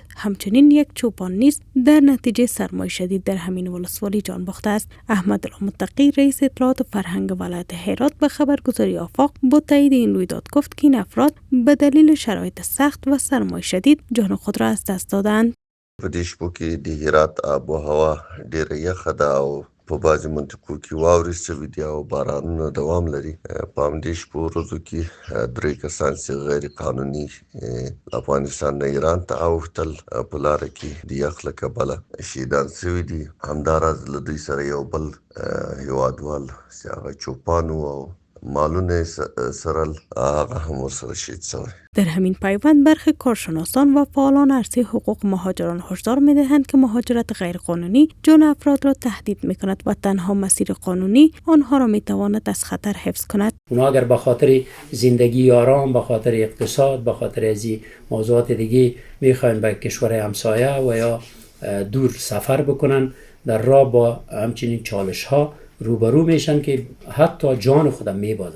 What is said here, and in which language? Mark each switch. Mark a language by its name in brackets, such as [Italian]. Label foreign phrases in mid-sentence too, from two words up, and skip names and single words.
[Persian] همچنین یک چوپان نیز در نتیجه سرمای شدید در همین ولسوالی جان باخته است. احمد المتقی، رئیس اطلاعات و فرهنگ ولایت هرات، به خبرگزاری آفاق با تایید این رویداد گفت که این افراد به دلیل شرایط سخت و سرمای شدید جان خود را از دست دادند. [Pashto] په دې شپو کې د هرات [Persian] آب و هوا [Pashto] ډېره یخه ده او په بعضې منطقو کې واورې شوي دي او بارانونه دوام لري. په همدې شپو ورځو کې 3 کسان چې غیر قانوني افغانستان نه ایران ته اوښتل په لاره کې د یخ له کبله شهیدان شوي دي. همداراز له دوی سره یو بل هیوادوال چې هغه چوپان و او مالونه سرل هغه هم ورسره شهید شوی. [Persian] در همین پیوند برخی کارشناسان و فعالان عرصه حقوق مهاجران هشدار می‌دهند که مهاجرت غیرقانونی جان افراد را تهدید می‌کند و تنها مسیر قانونی آنها را می‌تواند از خطر حفظ کند. اونا اگر به خاطر زندگی آرام، به خاطر اقتصاد، به خاطر از موضوعات دیگه می‌خواین به کشور همسایه و یا دور سفر بکنن، در راه با همچنین چالش‌ها روبرو میشن که حتی جان خودم میبازن.